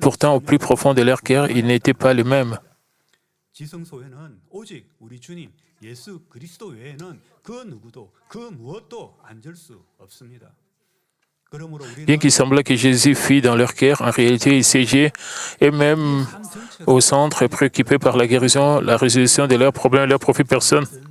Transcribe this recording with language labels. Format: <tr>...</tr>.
<fr>Pourtant, au plus profond de leur cœur, ils n'étaient pas les mêmes.</fr> <ko>지성소에는 오직 우리 주님 예수 그리스도 외에는 그 누구도 그 무엇도 앉을 수 없습니다.</ko> <fr>Bien qu'il semblait que Jésus fût dans leur cœur, en réalité, il siégeait et même au centre, préoccupé par la guérison, la résolution de leurs problèmes, leurs profits personnes.</fr>